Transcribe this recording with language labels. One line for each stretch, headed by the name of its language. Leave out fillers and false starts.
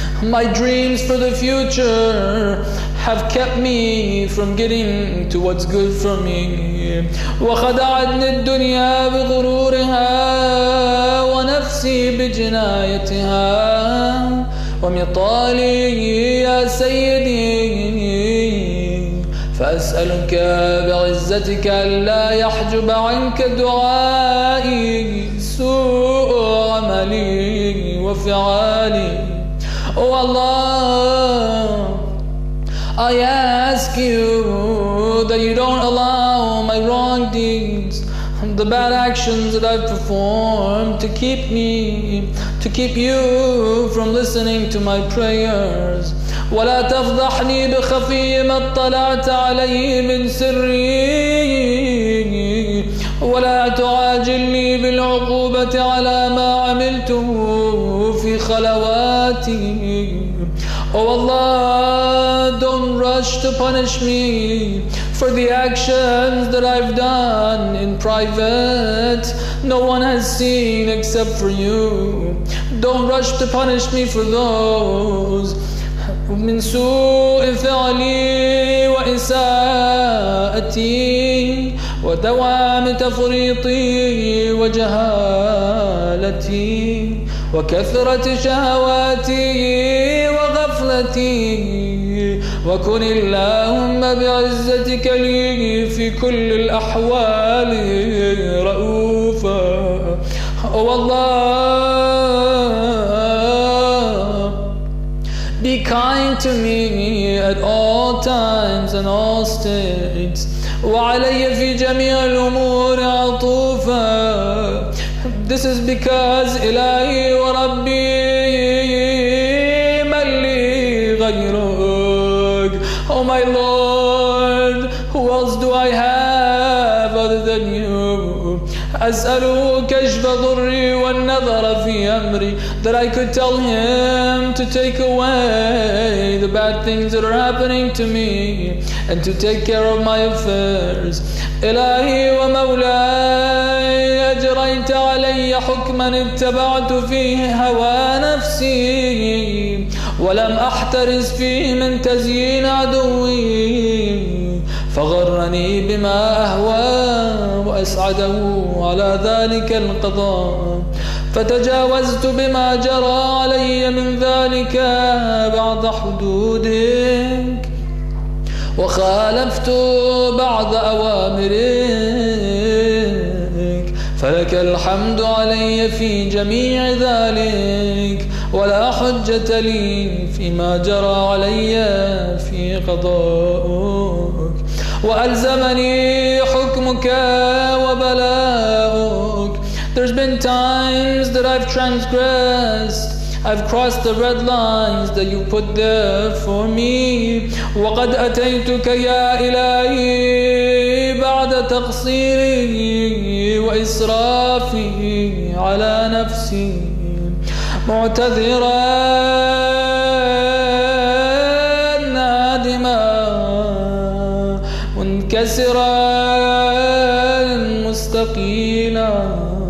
English: My dreams for the future have kept me from getting to what's good for me.
Arabic: وخدعتني الدنيا بغرورها ونفسي بجنايتها ومطالي يا سيدي فأسألك بعزتك ألا يحجب عنك دعائي سوء عملي وفعالي.
English: Oh Allah, I ask you that you don't allow my wrong deeds, the bad actions that I've performed to keep you from listening to my prayers.
Arabic: ولا تفضحني بخفي ما اطلعت علي من سري ولا تعاجلني بالعقوبة على ما عملته في خلواتي.
English: Oh Allah, don't rush to punish me for the actions that I've done in private. No one has seen except for you. Don't rush to punish me for those.
Arabic: من سوء فعلي وإساءتي ودوام تفريطي وجهالتي وكثرة شهواتي وغفلتي. وكن اللهم بعزتك لي في كل الأحوال رؤوفا.
English: Oh Allah, be kind to me at all times and all states.
Arabic: وعلي في جميع الأمور عطوفا.
English: This is because
Arabic: إلهي وربي من لي غيرك.
English: Oh my Lord, who else do I have other than you?
Arabic: أسأله كشف ضري والنظر في أمري.
English: That I could tell him to take away the bad things that are happening to me and to take care of my affairs.
Arabic: إلهي ومولاي, أجريت علي حكما اتبعت فيه هوى نفسي ولم أحترز فيه من تزيين عدوي فغرني بما أهوى وأسعده على ذلك القضاء فتجاوزت بما جرى علي من ذلك بعض حدودك وخالفت بعض أوامرك فلك الحمد علي في جميع ذلك ولا حجة لي فيما جرى علي في قضاءك وألزمني حكمك وبلاءك.
English: There's been times that I've transgressed. I've crossed the red lines that you put there for me.
Arabic: وقد أتيتك يا إلهي بعد تقصيري وإسرافي على نفسي معتذرا نادما منكسرا مستقيلا.